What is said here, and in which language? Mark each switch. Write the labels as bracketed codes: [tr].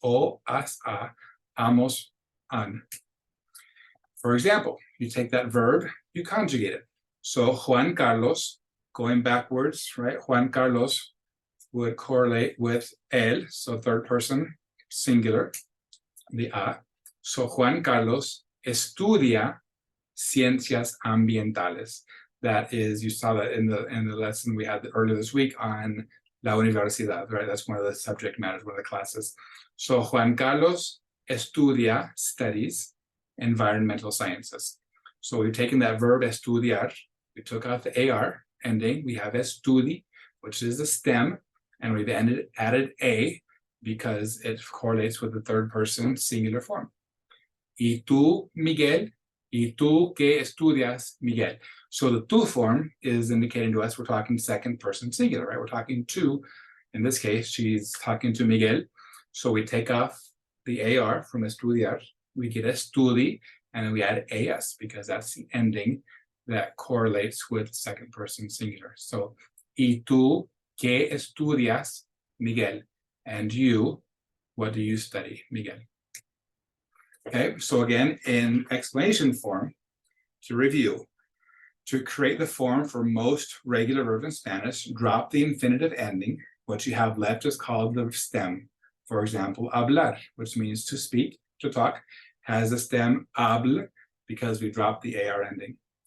[en] O, as, a, amos, an. For example, you take that verb, you conjugate it. So Juan Carlos, going backwards, right? Juan Carlos would correlate with él, so third person singular, the a. So [es] Juan Carlos estudia ciencias ambientales. [en] That is, you saw that in the lesson we had earlier this week on la universidad, right? That's one of the subject matters, one of the classes. So Juan Carlos [es] estudia, [en] studies, environmental sciences. So we've taken that verb estudiar, we took out the AR ending, we have estudi, which is the stem, and we've added a because it correlates with the third person singular form. [es] Y tú, Miguel, y tú que estudias, Miguel. [en] So the tú form is indicating to us we're talking second person singular, right? We're talking to, in this case, she's talking to Miguel. So we take off the AR from estudiar, we get estudi, and then we add AS because that's the ending that correlates with second person singular. So, [es] y tú que estudias, Miguel. [en] And you, what do you study, Miguel? Okay, so again, in explanation form, to review, to create the form for most regular verbs in Spanish, drop the infinitive ending. What you have left is called the stem. For example, hablar, which means to speak, to talk, has the stem habl because we dropped the AR ending.